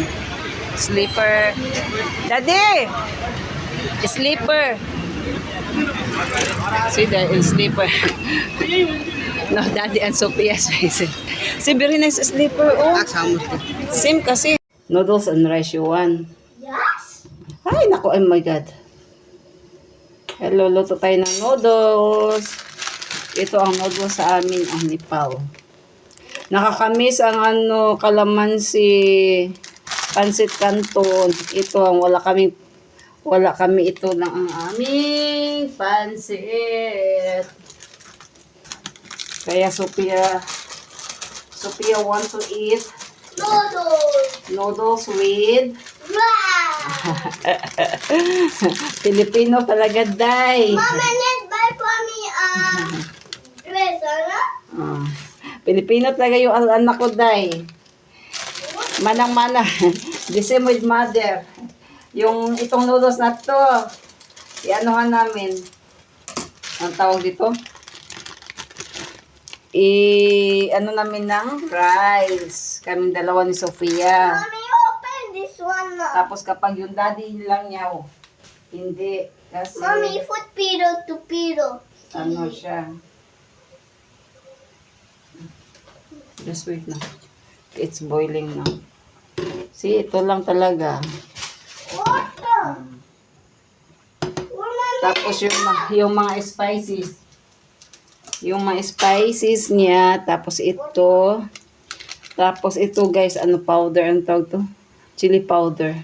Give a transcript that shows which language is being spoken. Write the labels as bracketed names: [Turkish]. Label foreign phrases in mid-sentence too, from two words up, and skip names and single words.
[English] Slipper. Daddy! Slipper. See, there is slipper. No, Daddy and Sophia's face. See, very nice slipper. Oh, same kasi. Noodles and rice you want. Yes. [Filipino] Ay, naku, [English] oh my God. [Filipino] Hello, luto tayo ng noodles. Ito ang noodles sa amin, ang Nepal. Nakakamis ang ano, kalamansi, pansit canton. Ito ang wala kami ito ng ang aming pansit. [English] Kaya Sophia wants to eat noodles with Wow! [Filipino] Filipino talaga, day. [English] Mama, let's buy for me a dress, [Filipino] ano? Ah, Pilipino talaga yung anak ko, day. Manang-mana. The same with mother. Yung itong noodles na to, i-anuhan namin. Ang tawag dito? Ano namin ng rice. Kaming dalawa ni Sofia. [English] Mommy, open this one now. [Filipino] Tapos kapag yung daddy lang niya, hindi. Kasi, [English] Mommy, put pillow to pillow. [Filipino] ano siya. [English] Just wait na. It's boiling now. See, [Filipino] ito lang talaga. [English] Water. [Filipino] Tapos yung mga spices. Yung mga spices niya. Tapos ito. Tapos ito guys, ano powder? Ano tawag to? [English] Chili powder.